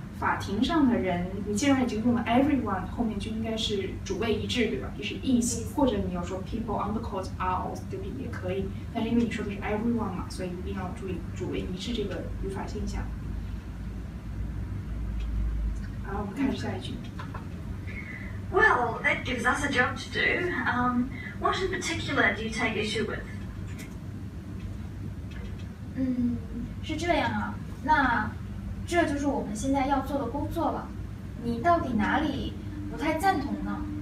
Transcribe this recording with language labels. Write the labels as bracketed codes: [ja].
[zh] 法庭上的人，你既然已经用了 everyone， 后面就应该是主谓一致，对吧？就是 is， 或者你要说 [en] people on the court are all stupid [zh] 也可以。但是因为你说的是 everyone 嘛，所以一定要注意主谓一致这个语法现象。好，我们开始下一句。 [en] Well, that gives us a job to do. What in particular do you take issue with? [zh] 是这样啊，那这就是我们现在要做的工作了。你到底哪里不太赞同呢？